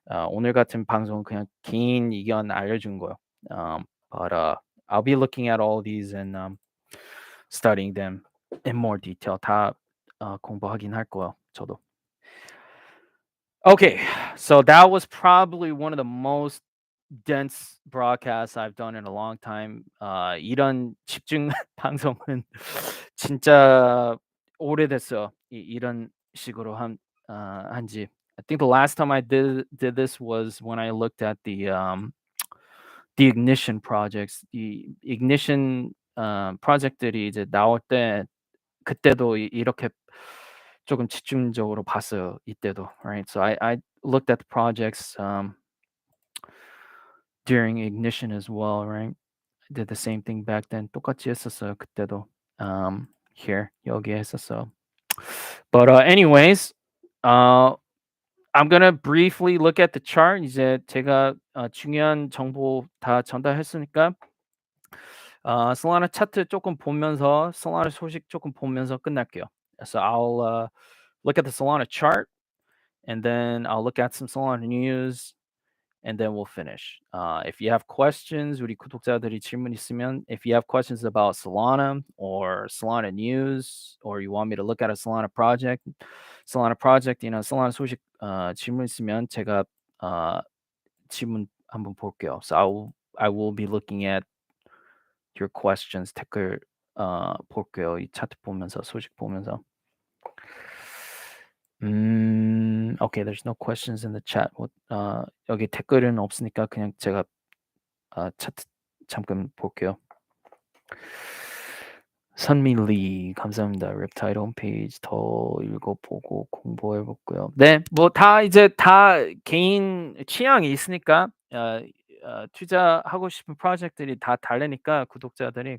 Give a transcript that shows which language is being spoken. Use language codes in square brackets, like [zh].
[ko] 오늘 같은 방송은 그냥 긴 의견 알려준 거요. [en] But I'll be looking at all these and studying them in more detail. [ko] 다 공부하긴 할 거예요. 저도. [en] Okay, so that was probably one of the most dense broadcasts I've done in a long time. [ko] 이런 집중 방송은 진짜 오래됐어요. 이런 식으로 한지. [en] I think the last time I did this was when I looked at the ignition projects. [ko] 이 ignition 프로젝트들이 이제 나올 때 그때도 이렇게 조금 집중적으로 봤어요. 이때도, right? [en] So I looked at the projects during ignition as well, right? I did the same thing back then. [ko] 똑같이 했었어요. 그때도 here 여기에 했었어. [en] But anyways, I'm gonna briefly look at the chart. [ko] 이제 제가 중요한 정보 다 전달했으니까 솔라나 차트 조금 보면서 솔라나 소식 조금 보면서 끝날게요. [en] So I'll look at the Solana chart, and then I'll look at some Solana news, and then we'll finish. If you have questions, [ko] 우리 구독자들이 질문 있으면, [en] if you have questions about Solana or Solana news, or you want me to look at a Solana project, [ko] Solana 소식 질문 있으면 제가 질문 한번 볼게요. [en] So I will be looking at your questions. [ko] 댓글 볼게요. 이 차트 보면서 소식 보면서. [en] Okay, there's no questions in the chat. [ko] 여기 댓글은 없으니까 그냥 제가 차트 잠깐 볼게요. 선밀리 감사합니다. 랩타일 홈페이지 더 읽어보고 공부해 볼고요. 네. 뭐 다 이제 다 개인 취향이 있으니까 투자하고 싶은 프로젝트들이 다 다르니까 구독자들이.